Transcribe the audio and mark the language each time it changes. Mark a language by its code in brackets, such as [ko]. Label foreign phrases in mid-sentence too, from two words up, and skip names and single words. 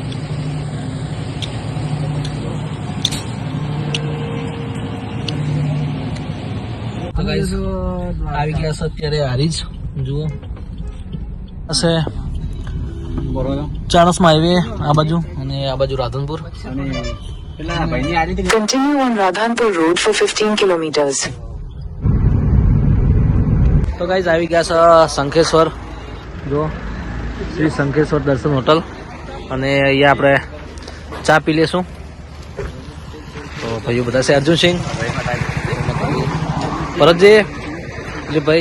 [gu] આવી ગયા છે અત્યારે હારીજ. જુઓ હશે ચાણસમાં હાઈવે આ બાજુ, અને આ બાજુ રાધનપુર. [en] Continue on Radhanpur Road for 15 kilometers. [gu] તો ગાઈઝ આવી ગયા છે શંખેશ્વર. જુઓ શ્રી શંખેશ્વર દર્શન હોટલ. અને અહીંયા આપણે ચા પી લેશું. તો ભાઈઓ બધા છે, અર્જુનસિંહ, ભરતજી, દિલીપભાઈ.